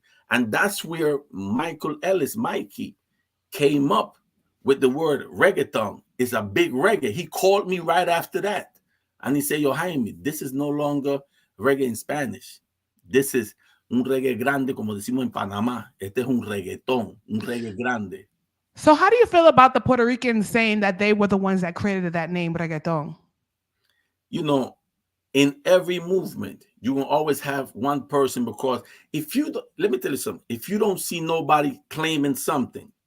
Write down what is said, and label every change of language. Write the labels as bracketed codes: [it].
[en] and that's where Michael Ellis, Mikey, came up with the word reggaeton. It's a big reggae. He called me right after that. And he said, Yo, Jaime, this is no longer reggae in Spanish. This is [es] un reggae grande, como decimos en Panamá. Este es un reggaeton, un reggae grande. [en] So how do you feel about the Puerto Ricans saying that they were the ones that created that name, reggaeton? You know, in every movement, you will always have one person let me tell you something. If you don't see nobody claiming something,